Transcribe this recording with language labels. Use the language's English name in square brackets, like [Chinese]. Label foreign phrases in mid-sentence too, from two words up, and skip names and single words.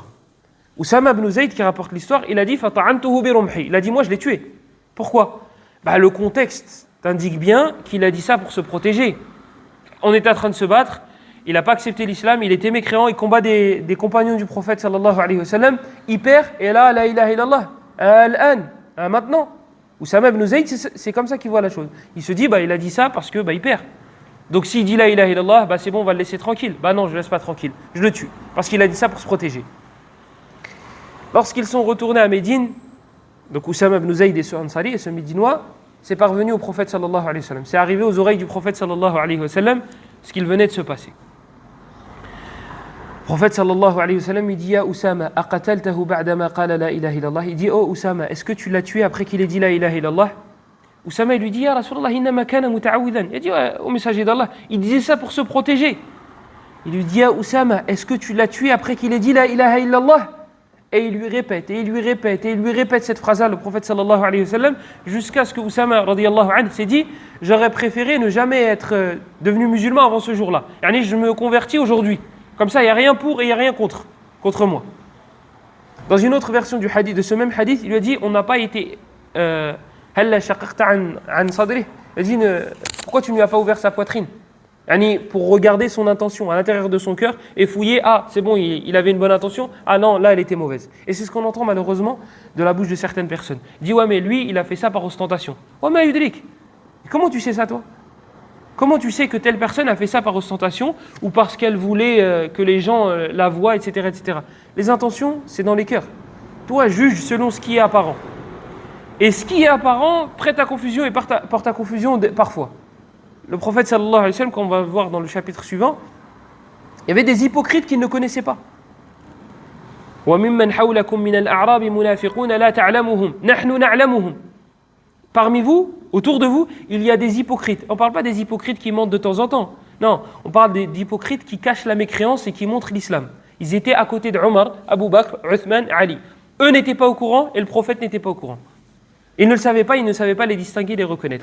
[French] Oussama ibn Zayd, qui rapporte l'histoire, il a dit [Arabic] فطعنته برمحي. [French] Il a dit, moi je l'ai tué. Pourquoi? Le contexte t'indique bien qu'il a dit ça pour se protéger. On était en train de se battre, il n'a pas accepté l'islam, il était mécréant, il combat des compagnons du prophète [Arabic] صلى الله عليه وسلم, [French] il perd, et là, [Arabic] لا إله إلا الله، الآن, [French] maintenant. Oussama ibn Zayd, c'est comme ça qu'il voit la chose. Il se dit, il a dit ça parce que il perd. Donc s'il dit [Arabic] لا إله إلا الله, [French] c'est bon, on va le laisser tranquille. Non, je ne le laisse pas tranquille, je le tue. Parce qu'il a dit ça pour se protéger. Lorsqu'ils sont retournés à Médine, donc Oussama ibn Zayd et ce Ansari et ce Médinois, c'est parvenu au prophète [Arabic] صلى الله عليه وسلم. [French] C'est arrivé aux oreilles du prophète [Arabic] صلى الله عليه وسلم [French] ce qu'il venait de se passer. Le prophète [Arabic] صلى الله عليه وسلم, [French] il dit [Arabic] يا أسامة، أقتلته بعدما قال لا إله إلا الله. [French] Il dit Oh Oussama, est-ce que tu l'as tué après qu'il ait dit [Arabic] لا إله إلا الله? [French] Oussama il lui dit [Arabic] يا رسول الله، إنما كان متعوذا. [French] Il dit au messager d'Allah, il disait ça pour se protéger. Il lui dit Ya Oussama, est-ce que tu l'as tué après qu'il ait dit [Arabic] لا إله إلا الله? [French] Et il lui répète, et il lui répète, et il lui répète cette phrase-là, le prophète [Arabic] صلى الله عليه وسلم, [French] jusqu'à ce que Oussama [Arabic] رضي الله عنه [French] s'est dit j'aurais préféré ne jamais être devenu musulman avant ce jour-là. Yani, je me convertis aujourd'hui. Comme ça, il n'y a rien pour et il n'y a rien contre moi. Dans une autre version du hadith, de ce même hadith, il lui a dit on n'a pas été. [Arabic] هلا شققت عن صدري. [French] Il a dit pourquoi tu ne lui as pas ouvert sa poitrine? Yani, pour regarder son intention à l'intérieur de son cœur et fouiller, c'est bon, il avait une bonne intention, non, là elle était mauvaise. Et c'est ce qu'on entend malheureusement de la bouche de certaines personnes. Il dit mais lui il a fait ça par ostentation. Mais Yudrik, comment tu sais ça toi? Comment tu sais que telle personne a fait ça par ostentation ou parce qu'elle voulait que les gens la voient, etc., etc. Les intentions, c'est dans les cœurs. Toi, juge selon ce qui est apparent. Et ce qui est apparent prête à confusion et porte à confusion parfois. Le prophète [Arabic] صلى الله عليه وسلم, [French] qu'on va voir dans le chapitre suivant, il y avait des hypocrites qu'il ne connaissait pas. [Arabic] وَمِمَّنْ حَوْلَكُمْ مِنَ الْأَعْرَابِ مُنَافِقُونَ لَا تَعْلَمُهُمْ نَحْنُ نَعْلَمُهُمْ. [French] Parmi vous, autour de vous, il y a des hypocrites. On ne parle pas des hypocrites qui mentent de temps en temps. Non, on parle d'hypocrites qui cachent la mécréance et qui montrent l'islam. Ils étaient à côté de Omar, Abu Bakr, Uthman, Ali. Eux n'étaient pas au courant et le prophète n'était pas au courant. Ils ne le savaient pas, ils ne savaient pas les distinguer, les reconnaître.